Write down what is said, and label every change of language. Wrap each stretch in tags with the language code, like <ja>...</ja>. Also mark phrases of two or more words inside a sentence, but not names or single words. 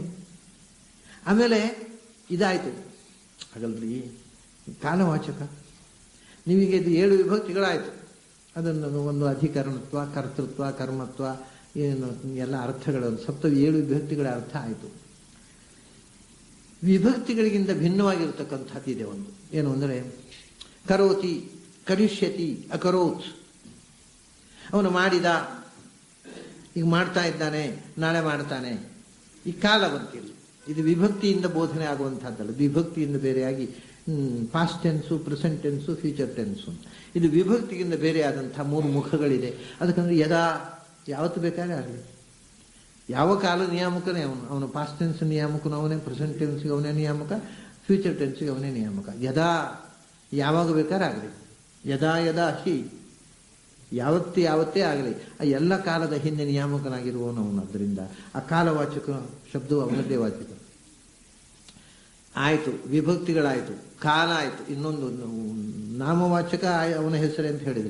<kn>ಆಮೇಲೆ ಇದಾಯಿತು, ಹಾಗಲ್ರಿ ಕಾಲವಾಚಕ. ನಿಮಗೆ ಇದು 7 ವಿಭಕ್ತಿಗಳಾಯಿತು. ಅದನ್ನು ಒಂದು ಅಧಿಕರಣತ್ವ, ಕರ್ತೃತ್ವ, ಕರ್ಮತ್ವ, ಏನು ಎಲ್ಲ ಅರ್ಥಗಳು, 7 ವಿಭಕ್ತಿಗಳ ಅರ್ಥ ಆಯಿತು. ವಿಭಕ್ತಿಗಳಿಗಿಂತ ಭಿನ್ನವಾಗಿರ್ತಕ್ಕಂಥದ್ದು ಇದೆ ಒಂದು, ಏನು ಅಂದರೆ</kn> <sa>ಕರೋತಿ, ಕರಿಷ್ಯತಿ,</sa> <kn>ಅಕರೋತ್. ಅವನು ಮಾಡಿದ, ಈಗ ಮಾಡ್ತಾ ಇದ್ದಾನೆ, ನಾಳೆ ಮಾಡ್ತಾನೆ. ಈ ಕಾಲ ಬಂತಿಲ್ಲ, ಇದು ವಿಭಕ್ತಿಯಿಂದ ಬೋಧನೆ ಆಗುವಂಥದ್ದಲ್ಲ. ವಿಭಕ್ತಿಯಿಂದ ಬೇರೆಯಾಗಿ</kn> <en>past tense, present tense, future tense,</en> <kn>ಇದು ವಿಭಕ್ತಿಗಿಂತ ಬೇರೆ ಆದಂಥ 3 ಮುಖಗಳಿದೆ. ಅದಕ್ಕಂದ್ರೆ ಯದಾ, ಯಾವತ್ತು ಬೇಕಾದ್ರೆ ಆಗಲಿ, ಯಾವ ಕಾಲ ನಿಯಾಮಕನೇ ಅವನು</kn> <en>past tense</en> <kn>ನಿಯಾಮಕನು ಅವನೇ,</kn> <en>present tense</en> <kn>ಅವನೇ ನಿಯಾಮಕ,</kn> <en>future tense</en> <kn>ಅವನೇ ನಿಯಾಮಕ. ಯದಾ, ಯಾವಾಗ ಬೇಕಾದ್ರೆ ಆಗಲಿ,</kn> <sa>ಯದಾ ಯದಾ ಹಿ,</sa> <kn>ಯಾವತ್ತೇ ಆಗಲಿ, ಆ ಎಲ್ಲ ಕಾಲದ ಹಿಂದೆ ನಿಯಾಮಕನಾಗಿರುವವನು ಅವನು. ಆದ್ದರಿಂದ ಆ ಕಾಲವಾಚಕ ಶಬ್ದವು ಅವನದ್ದೇ ವಾಚಕ ಆಯಿತು. ವಿಭಕ್ತಿಗಳಾಯಿತು, ಕಾಲ ಆಯಿತು. ಇನ್ನೊಂದು ನಾಮವಾಚಕ ಅವನ ಹೆಸರೇ ಅಂತ ಹೇಳಿದ್ರಿ.</kn>